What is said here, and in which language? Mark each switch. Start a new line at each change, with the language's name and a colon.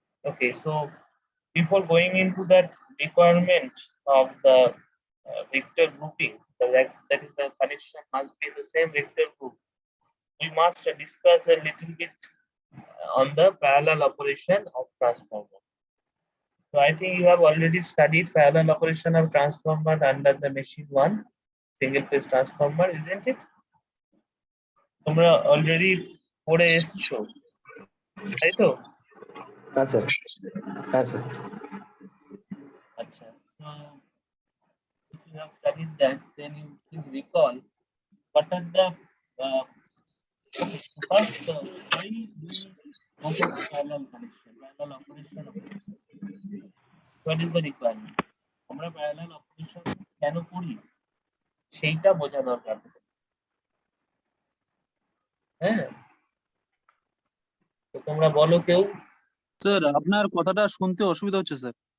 English: Okay, so before going into that requirement of the vector grouping, that is the connection must be the same vector group. We must discuss a little bit on the parallel operation of transformer. So I think you have already studied parallel operation of transformer under the machine 1 single phase transformer, isn't it?
Bangla: তোমরা already পড়ে এসছো তাই তো? হ্যাঁ sir, হ্যাঁ sir.
English: আচ্ছা, so if you have studied that, then you please recall what are the okay, so first why do we go for parallel connection, parallel operation of it? What is the requirement?
Bangla: আমরা parallel operation কেন করি সেইটা বোঝা দরকার। হ্যাঁ, তো তোমরা বলো কেউ। স্যার আপনার কথাটা শুনতে অসুবিধা হচ্ছে স্যার।